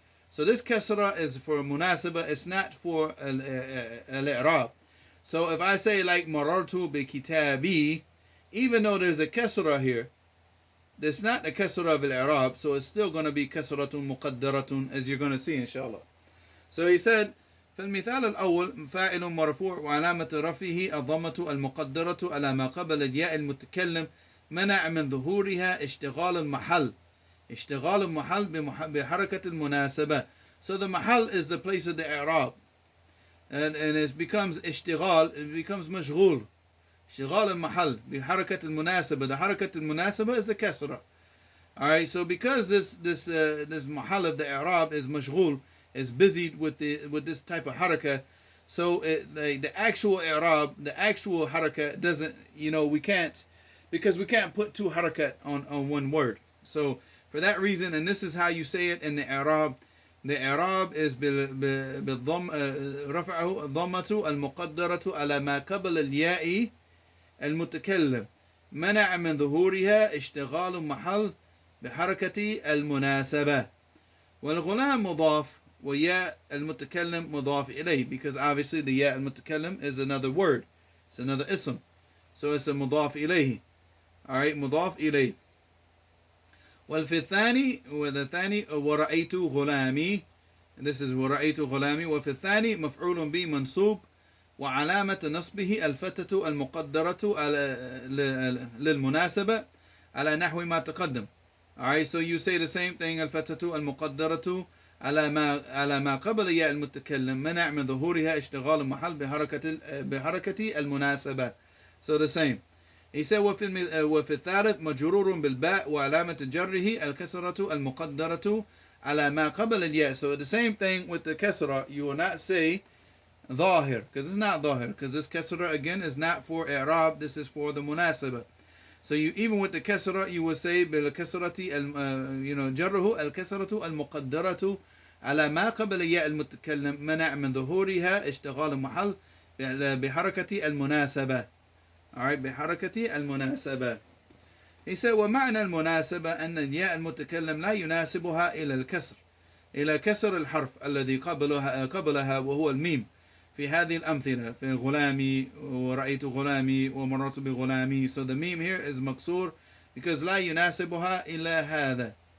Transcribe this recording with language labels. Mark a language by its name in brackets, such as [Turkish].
[English] So this kasra is for munasaba, it's not for al-i'rab. So if I say like [Arabic] marartu bi kitabi, [English] even though there's a kasra here, that's not a kasra of al-i'rab, so it's still going to be [Arabic] kasratun muqaddaratun, [English] as you're going to see inshallah. So he said [Arabic] فالمثال الأول فاعل مرفوع وعلامة رفعه الضمة المقدرة على ما قبل الياء المتكلم منع من ظهورها اشتغال المحل. اشتغال المحل بحركة المناسبة. [English] So the mahal is the place of the i'rab. And it becomes اشتغال, it becomes مشغول. [Arabic] اشتغال المحل بحركة المناسبة. [English] The حركة المناسبة is the kasra. Alright, so because this mahal of the i'rab is مشغول, is busied with this type of haraka, so the actual i'rab, the actual haraka doesn't, we can't, because we can't put two harakat on one word. So for that reason, and this is how you say it in the i'rab. The i'rab is [Arabic] بالضم رفعه الضمة المقدرة على ما قبل الياء المتكلم منع من ظهورها اشتغال محل بحركة المناسبة. والغلام مضاف وياء المتكلم مضاف إليه, [English] because obviously the ya al-mutakallim is another word, it's another ism, so it's a مضاف إليه. [Arabic] Alright, مضاف إليه. والفي الثاني ورأيت غلامي, [English] and this is [Arabic] ورأيت غلامي. وفي الثاني مفعول به منصوب وعلامة نصبه الفتة المقدرة للمناسبة على نحو ما تقدم. [English] Alright, so you say the same thing, [Arabic] الفتة المقدرة على ما قبل ياء المتكلم منع من ظهورها اشتغال المحل بحركة المناسبة. [English] So the same. He said [Arabic] وفي الثالث مجرور بالباء وعلامة جره الكسرة المقدرة على ما قبل الياء. [English] So the same thing with the kasra. You will not say ظاهر because it's not ظاهر, because this kasra again is not for i'rab, this is for the munasaba. So you, even with the kasra, you will say [Arabic] بالكسرة جره الكسرة المقدرة على ما قبل ياء المتكلم منع من ظهورها اشتغال المحل بحركة المناسبة. Alright, بحركة المناسبة. [English] He said [Arabic] ومعنى المناسبة أن الياء المتكلم لا يناسبها إلى كسر الحرف الذي قبلها وهو الميم في هذه الأمثلة في غلامي ورأيت غلامي ومررت بغلامي. [English] So the meme here is مكسور because [Arabic] لا يناسبها إلى هذا.